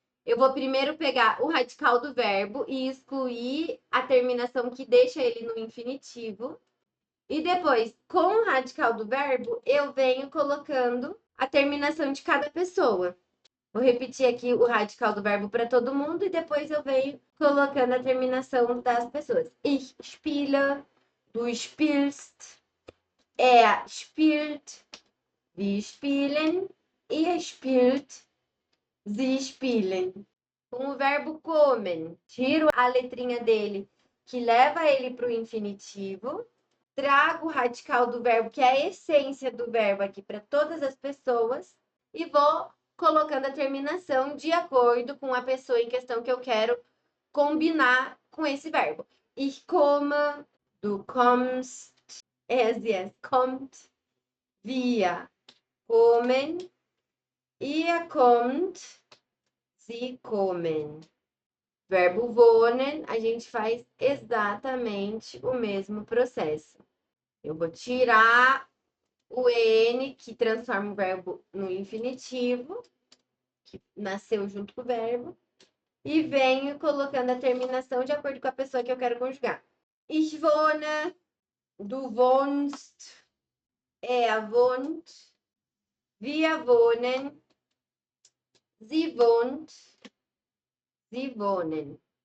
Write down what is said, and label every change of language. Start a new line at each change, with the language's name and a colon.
Portuguese: Eu vou primeiro pegar o radical do verbo e excluir a terminação que deixa ele no infinitivo. E depois, com o radical do verbo, eu venho colocando a terminação de cada pessoa. Vou repetir aqui o radical do verbo para todo mundo e depois eu venho colocando a terminação das pessoas.
German: Ich spiele, du spielst, er spielt, wir spielen, ihr spielt, sie spielen.
Portuguese: Com o verbo kommen, tiro a letrinha dele, que leva ele para o infinitivo, trago o radical do verbo, que é a essência do verbo aqui para todas as pessoas, e vou colocando a terminação de acordo com a pessoa em questão que eu quero combinar com esse verbo.
German: Ich komme, du kommst, es kommt, wir kommen, ihr kommt, sie kommen.
Portuguese: Verbo wohnen, a gente faz exatamente o mesmo processo. Eu vou tirar o N, que transforma o verbo no infinitivo, que nasceu junto com o verbo, e venho colocando a terminação de acordo com a pessoa que eu quero conjugar.
German: Ich wohne, du wohnst, er wohnt, wir wohnen, sie wohnt, sie wohnen.